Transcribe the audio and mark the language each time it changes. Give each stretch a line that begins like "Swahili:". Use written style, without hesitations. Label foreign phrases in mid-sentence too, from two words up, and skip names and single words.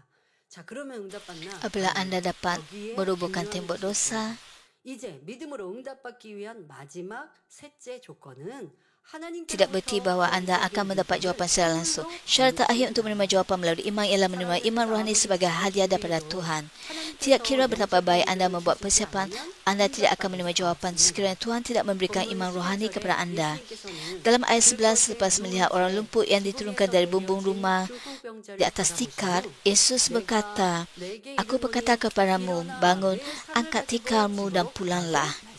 Korean: 자, 그러면 응답받나?
Malay: Apabila Anda dapat merobohkan tembok dosa,
Korean: 이제 믿음으로 응답받기 위한 마지막 셋째 조건은
Malay: tidak berarti bahwa Anda akan mendapat jawapan secara langsung. Syarat terakhir untuk menerima jawapan melalui iman ialah menerima iman rohani sebagai hadiah daripada Tuhan. Tidak kira betapa baik Anda membuat persiapan, Anda tidak akan menerima jawapan sekiranya Tuhan tidak memberikan iman rohani kepada Anda. Dalam ayat 11, selepas melihat orang lumpuh yang diturunkan dari bumbung rumah di atas tikar, Yesus berkata, "Aku berkata kepadamu, bangun, angkat tikarmu dan pulanglah."